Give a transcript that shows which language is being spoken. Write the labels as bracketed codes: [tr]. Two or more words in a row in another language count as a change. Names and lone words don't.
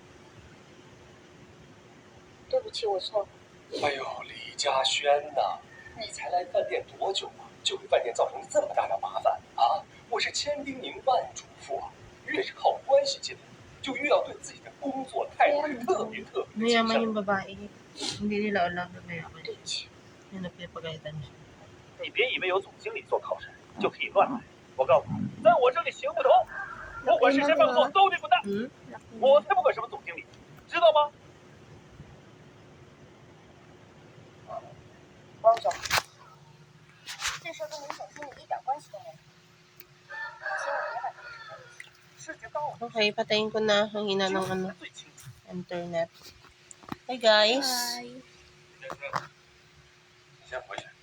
[zh] 对不起，我错了。哎呦，李嘉轩呐，你才来饭店多久啊，就给饭店造成这么大的麻烦啊！我是千叮咛万嘱咐啊，越是靠关系进来，就越要对自己的工作态度是特别谨 [tl] Mayaman [zh] 慎。 [tl] yung babae. Hindi nila alam na mayaman. [zh] 对不起， [tl] Yung napipagalitan siya. [zh] 你别以为有总经理做靠山就可以乱来。我告诉你，在我这里行不通，不管是谁犯错都得滚蛋。 Hmm? 我才不管什么总经理，知道吗？王总，这事跟您总经理一点关系都没有，请你别把这个事当回事，事实关我。 [tl] Okay, patayin ko na ang hina ng ano, internet. [en] Hi guys! [zh] 你先回去。